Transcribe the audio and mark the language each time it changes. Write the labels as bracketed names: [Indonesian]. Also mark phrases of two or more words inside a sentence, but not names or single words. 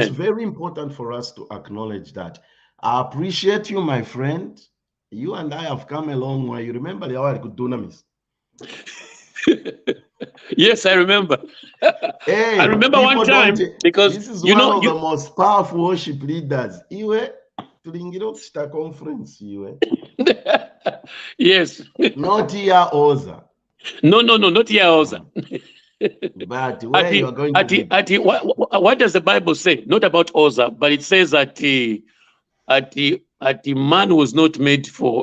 [English] It's very important for us to acknowledge that. I appreciate you, my friend. You and I have come a long way. You remember the hour I could do namis? Yes, I remember. Hey, I remember one time because this is one of the most powerful worship leaders. [Bemba] Iwe tulingira conference iwe. [English] Yes. Not here, Oza. No, not here, Oza. But where you are going to what does the Bible say? Not about Oza, but it says that the man was not made for.